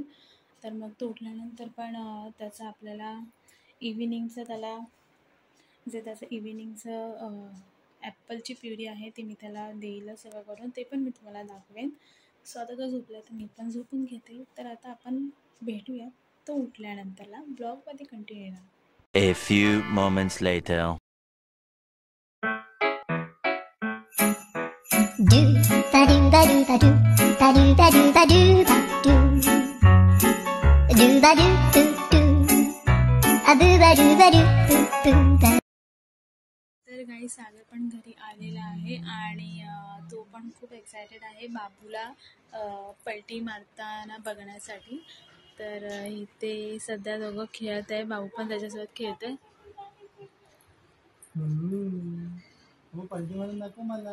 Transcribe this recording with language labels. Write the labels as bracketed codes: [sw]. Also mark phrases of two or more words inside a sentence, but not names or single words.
[mr] तर मग तो उठल्यानंतर पण त्याचं आपल्याला इव्हिनिंगचं त्याला जे त्याचं इव्हिनिंगचं ॲपलची प्युरी आहे ती मी त्याला देईल सगळं करून. ते पण मी तुम्हाला दाखवेन. सो आता तो झोपला तर मी पण झोपून घेते. तर आता आपण भेटूया तो उठल्यानंतरला ब्लॉगमध्ये कंटिन्यू राहा. [en] A few moments later. Do ba do ba do ba do ba do ba do ba do ba do do ba do do do a boo ba do ba do boo ba. [mr] तर गाई सागर पण घरी आलेला आहे आणि तो पण खूप एक्सायटेड आहे बाबूला पलटी मारताना बघण्यासाठी. तर इथे सध्या दोघं खेळत आहे. बाबू पण त्याच्यासोबत खेळत आहे. हो पलटी मारून दाखव मला.